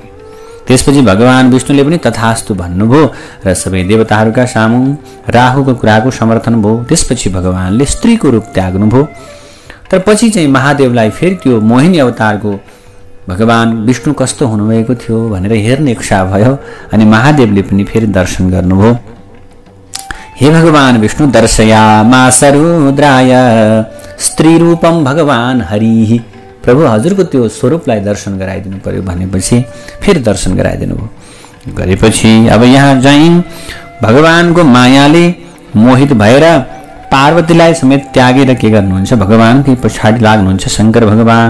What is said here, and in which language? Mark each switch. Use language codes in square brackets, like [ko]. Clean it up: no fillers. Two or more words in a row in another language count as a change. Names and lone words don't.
[ne] त्यसपछि भगवान विष्णुले पनि तथास्तु भन्नुभयो र सबै देवताहरूका सामु राहुको कुराको समर्थन भयो। त्यसपछि भगवानले स्त्रीको रूप त्याग्नुभयो। तर पछि चाहिँ महादेवलाई फेरि त्यो मोहिनी अवतारको भगवान विष्णु कस्तो हुनुभएको थियो भनेर हेर्ने इच्छा भयो अनि महादेवले पनि फेरि दर्शन गर्नुभयो। हे भगवान विष्णु [sa] दर्शयामास रुद्राय स्त्री रूपम भगवान हरिः। [ne] प्रभु हजुरको त्यो स्वरूपलाई दर्शन गराइदिनु पर्यो भनेपछि फेरि दर्शन गराइदिनु भयो। गरेपछि अब यहाँ चाहिँ भगवानको मायाले मोहित भएर पार्वतीलाई समेत त्यागेर के गर्नुहुन्छ, भगवानकै पछाडि लाग्नुहुन्छ शङ्कर भगवान।